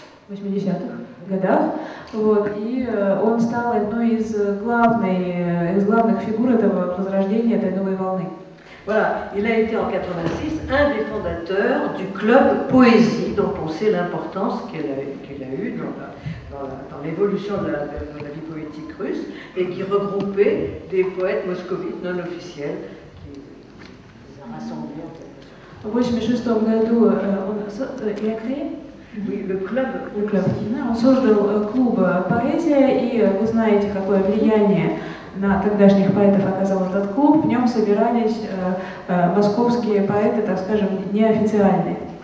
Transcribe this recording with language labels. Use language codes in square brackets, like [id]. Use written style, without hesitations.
[ru] 80-х годах, вот, и он стал одной из главных фигур этого возрождения, этой новой волны. [fr] Voilà, il a été en 86 un des fondateurs du club Poésie, dont on sait l'importance qu'elle a eue dans l'évolution de la vie poétique russe, et qui regroupait des poètes moscovites non officiels, qui les a rassemblés en quelque sorte. [ru] В 1986 году [fr] il a créé Oui, le club. [ru] Он создал клуб «Поэзия», и вы знаете, какое влияние на тогдашних поэтов оказал этот клуб. В нем собирались московские поэты, так скажем, неофициальные.